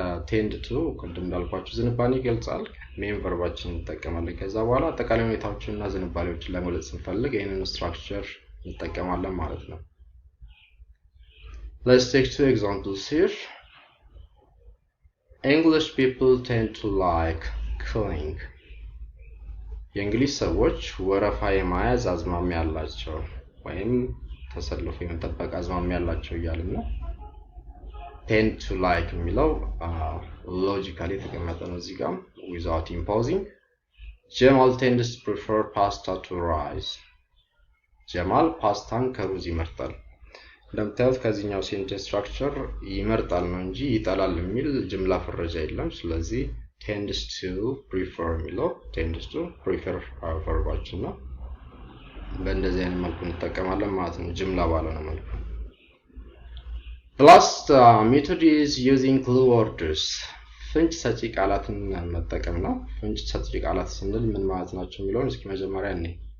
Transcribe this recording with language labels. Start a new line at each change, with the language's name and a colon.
Amharic: tend to ቅድም እንዳልኳችሁ ዝንባሌ ይገልጻል። ሜን ቨርባችን እንጠቀማለን። ከዛ በኋላ አጠቃላይ ሁኔታዎችንና ዝንባሌዎችን ለመግለጽ ስንፈልግ ይሄንን ስትራክቸር እንጠቀማለን ማለት ነው።
English: Let's take 2 examples here. English people tend to like queuing.
Amharic: የእንግሊዝ ሰዎች ወረፋ የመያዝ አዝማሚያ ያላቸው ወይም ተሰልፎ የመጠበቅ አዝማሚያ ያላቸው እያልን ነው።
English: tend to like
Amharic: የሚለው ሎጂካሊ የተቀመጠ ነው እዚህ ጋር
English: without imposing. Jamal tends to prefer pasta to rice.
Amharic: ጀማል ፓስታን ከሩዝ ይመርጣል። እንደምታዩት ከዚህኛው ሴንቴንስ ስትራክቸር ይመርጣል ነው እንጂ ይጠላል የሚል ጅምላ ፍረጃ የለም። ስለዚህ
English: tends to prefer
Amharic: የሚለው tends to prefer verbaችን ነው። በእንደዚህ አይነት መልኩ እንጠቀማለን ማለት ነው ጅምላ ባልሆነ መልኩ
English: The last method is using clue words
Amharic: ፍንጭ ሰጪ ቃላትን መጠቀም ነው ፍንጭ ሰጪ ቃላት ስንል ምን ማለት ናቸው የሚለውን እስኪ መጀመሪያ እንይ